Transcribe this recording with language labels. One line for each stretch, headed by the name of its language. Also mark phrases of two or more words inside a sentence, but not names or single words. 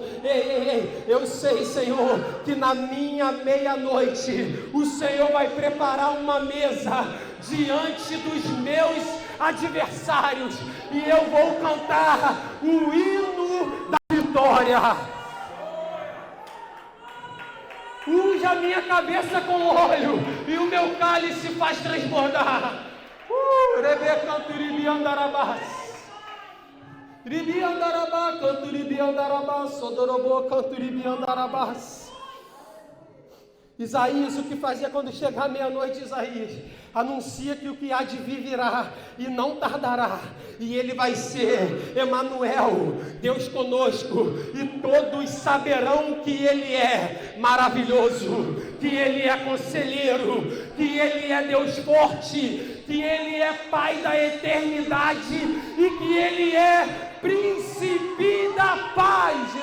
Portuguese: Ei, eu sei, Senhor, que na minha meia-noite o Senhor vai preparar uma mesa diante dos meus adversários, e eu vou cantar o hino da vitória. unja a minha cabeça com óleo, e o meu cálice faz transbordar. Rebeca Turibi Andarabás. Ribi Andarabá, Canturibi Andarabás, Sodorobo, Canturibi Andarabás. Isaías, o que fazia quando chegar meia-noite, Isaías, anuncia que o que há de vir virá, e não tardará, e ele vai ser Emanuel, Deus conosco, e todos saberão que ele é maravilhoso, que ele é conselheiro, que ele é Deus forte, que ele é Pai da eternidade, e que ele é Príncipe da paz.